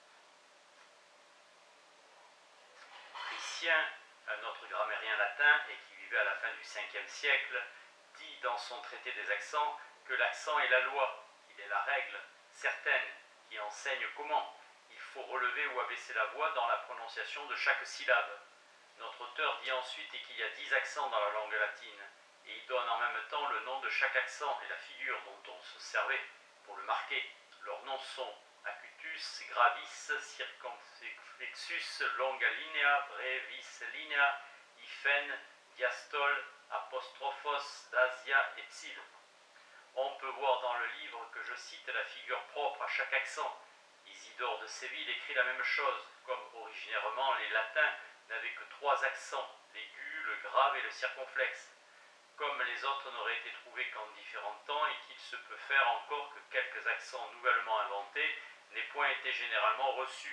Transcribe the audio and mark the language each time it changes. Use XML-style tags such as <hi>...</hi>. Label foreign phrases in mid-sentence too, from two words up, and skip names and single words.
<fr>Priscien, un autre grammairien latin et qui vivait à la fin du 5e siècle, dit dans son traité des accents que l'accent est la loi, il est la règle certaine qui enseigne comment il faut relever ou abaisser la voix dans la prononciation de chaque syllabe. Notre auteur dit ensuite qu'il y a 10 accents dans la langue latine, et il donne en même temps le nom de chaque accent et la figure dont on se servait pour le marquer.</fr> <la>Leurs noms sont acutus, gravis, circumflexus, longa linea, brevis linea, hyphen, diastole, apostrophos, dasia et psil.</la> <fr>On peut voir dans le livre que je cite la figure propre à chaque accent. Isidore de Séville écrit la même chose, comme originairement les latins n'avaient que 3 accents, l'aigu, le grave et le circonflexe. Comme les autres n'auraient été trouvés qu'en différents temps et qu'il se peut faire encore que quelques accents nouvellement inventés n'aient point été généralement reçus.</fr>